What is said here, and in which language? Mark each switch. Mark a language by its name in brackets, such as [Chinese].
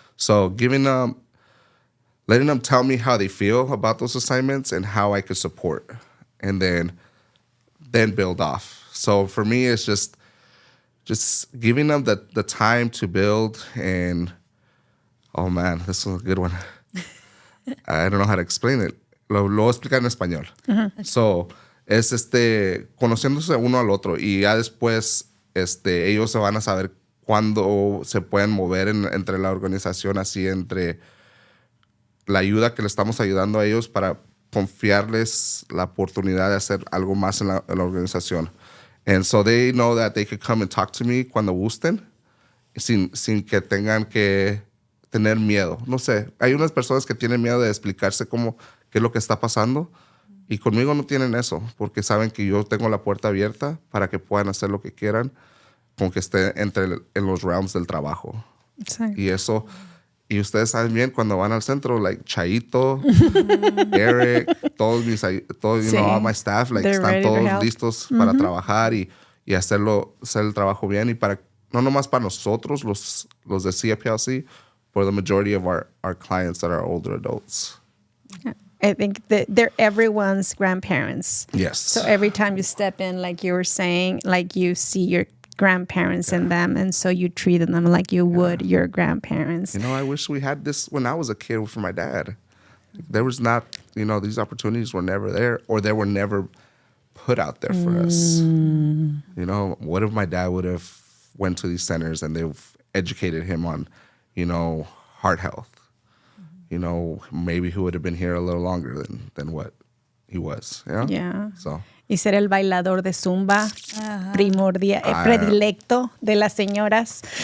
[English] So letting them tell me how they feel about those assignments and how I could support, and then build off. So for me, it's just giving them the time to build. And oh man, this was a good one. I don't know how to explain it. [Spanish] Lo voy a explicar en español. So es conociéndose uno al otro, y ya después ellos se van a saber cuándo se pueden mover entre la organización, así entre la ayuda que le estamos ayudando a ellos para confiarles la oportunidad de hacer algo más en la organización. [English] And so they know that they could come and talk to me [Spanish] cuando gusten, sin que tengan que tener miedo. No sé, hay unas personas que tienen miedo de explicarse qué es lo que está pasando, y conmigo no tienen eso, porque saben que yo tengo la puerta abierta para que puedan hacer lo que quieran, con que esté en los realms del trabajo. Exacto. Y eso... Y ustedes saben bien, cuando van al centro, like Chaito, Eric, todos [English] all my staff, like, [Spanish] están todos listos para trabajar y hacer el trabajo bien. Y no nomás para nosotros, los de CFPLC, [English] for the majority of our clients that are older adults. I think that they're everyone's grandparents. Yes. So every time you step in, like you were saying, like you see your grandparents in them, and so you treat them like you would your grandparents. I wish we had this when I was a kid for my dad. There was not, these opportunities were never there, or they were never put out there for us. What if my dad would have went to these centers and they've educated him on, heart health? Maybe he would have been here a little longer than what he was. Yeah. So. [Spanish] Y ser el bailador de Zumba predilecto de las señoras.